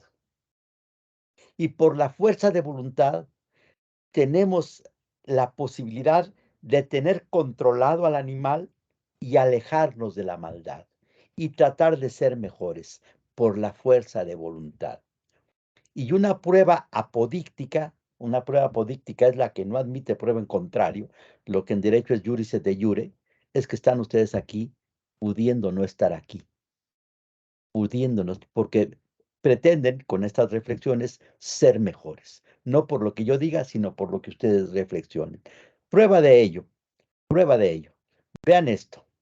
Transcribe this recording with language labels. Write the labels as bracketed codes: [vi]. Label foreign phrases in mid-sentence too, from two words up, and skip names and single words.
[es] Y por la fuerza de voluntad tenemos la posibilidad de tener controlado al animal y alejarnos de la maldad y tratar de ser mejores por la fuerza de voluntad. Y una prueba apodíctica es la que no admite prueba en contrario, lo que en derecho es [la] juris et de jure, [es] es que están ustedes aquí pudiendo no estar aquí, pudiéndonos, porque pretenden con estas reflexiones ser mejores, no por lo que yo diga, sino por lo que ustedes reflexionen. Prueba de ello, prueba de ello. Vean esto.